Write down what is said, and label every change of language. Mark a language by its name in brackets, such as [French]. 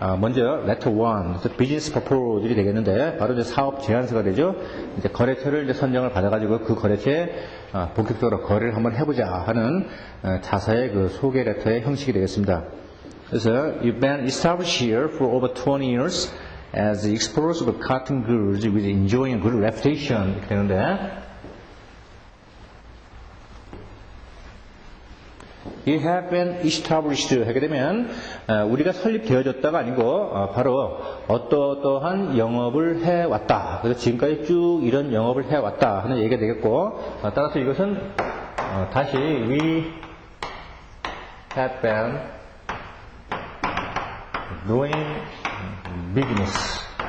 [Korean] 먼저 letter 1, business proposal이 되겠는데 바로 이제 사업 제안서가 되죠. 이제 거래처를 이제 선정을 받아가지고 그 거래처에 본격적으로 거래를 한번 해보자 하는 자사의 그 소개 레터의 형식이 되겠습니다. [English] 그래서 you've been established here for over 20 years as exporters of cotton goods with enjoying a good reputation [Korean] 이렇게 되는데 [English] You have been established [Korean] 하게 되면 우리가 설립되어졌다가 아니고 바로 어떠한 영업을 해왔다. 그래서 지금까지 쭉 이런 영업을 해왔다 하는 얘기가 되겠고 따라서 이것은 다시 [English] We have been doing business